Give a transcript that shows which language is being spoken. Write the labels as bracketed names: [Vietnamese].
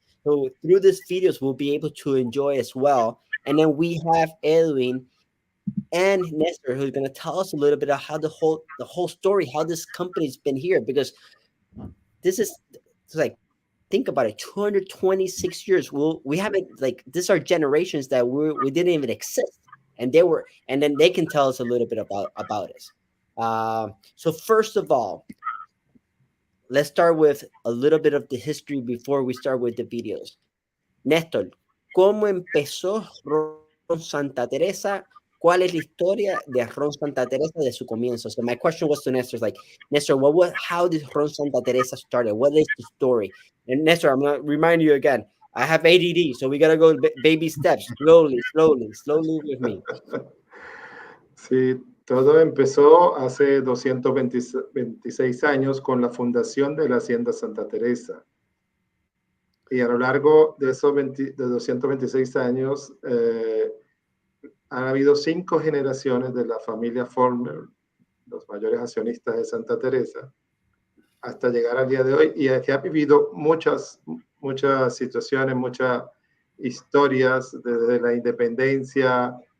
[English] So through these videos, we'll be able to enjoy as well. And then we have Edwin and Nestor, who's going to tell us a little bit of how the whole story, how this company's been here, because this is like, think about it, 226 years. We haven't, like, these are generations that we didn't even exist, and then they can tell us a little bit about us. So first of all, let's start with a little bit of the history before we start with the videos. [Spanish] Nestor, ¿cómo empezó Ron Santa Teresa? ¿Cuál es la historia de Ron Santa Teresa de su comienzo? [English] So my question was to Nestor, like, Nestor, how did Ron Santa Teresa started? What is the story? And Nestor, I'm going to remind you again, I have ADD, so we got to go baby steps, slowly with me. [Spanish] Sí, todo empezó hace 226 años con la fundación de la Hacienda Santa Teresa. Y a lo largo de esos 226 años, han habido 5 generaciones de la familia Former, los mayores accionistas de Santa Teresa, hasta llegar al día de hoy, y que ha vivido muchas situaciones, muchas historias, desde la independencia,